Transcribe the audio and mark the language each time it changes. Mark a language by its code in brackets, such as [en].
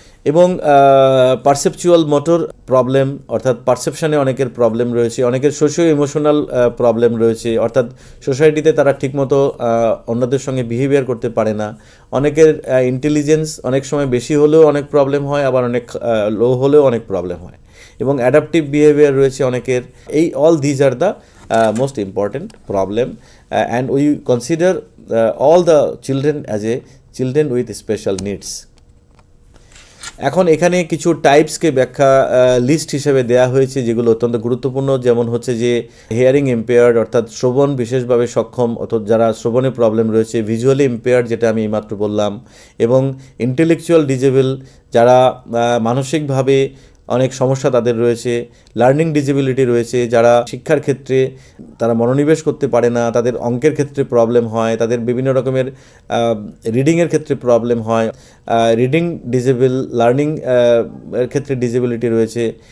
[bn] এবং perceptual motor problem, অর্থাৎ পারসেপশানে অনেকের প্রবলেম রয়েছে, অনেকের সোশিও ইমোশনাল প্রবলেম রয়েছে, অর্থাৎ সোসাইটিতে তারা ঠিকমতো অন্যদের সঙ্গে বিহেভিয়ার করতে পারে না। অনেকের ইন্টেলিজেন্স অনেক সময় বেশি হলেও অনেক প্রবলেম হয়, আবার অনেক লো হলেও অনেক প্রবলেম হয়। এবং অ্যাডাপটিভ বিহেভিয়ার রয়েছে অনেকের। [en] All these are the most important problem and we consider all the children as a children with special needs। [bn] এখন এখানে কিছু টাইপসকে ব্যাখ্যা লিস্ট হিসেবে দেয়া হয়েছে যেগুলো অত্যন্ত গুরুত্বপূর্ণ। যেমন হচ্ছে যে হিয়ারিং ইম্পেয়ার্ড অর্থাৎ শ্রবণ বিশেষভাবে সক্ষম, অর্থাৎ যারা শ্রবণে প্রবলেম রয়েছে, ভিজুয়ালি ইম্পেয়ার্ড যেটা আমি এইমাত্র বললাম, এবং ইন্টেলেকচুয়াল ডিজেবল যারা মানসিকভাবে অনেক সমস্যা তাদের রয়েছে, লার্নিং ডিসেবিলিটি রয়েছে যারা শিক্ষার ক্ষেত্রে তারা মনোনিবেশ করতে পারে না, তাদের অঙ্কের ক্ষেত্রে প্রবলেম হয়, তাদের বিভিন্ন রকমের রিডিংয়ের ক্ষেত্রে প্রবলেম হয়, রিডিং ডিসেবল, লার্নিং এর ক্ষেত্রে ডিসেবিলিটি রয়েছে।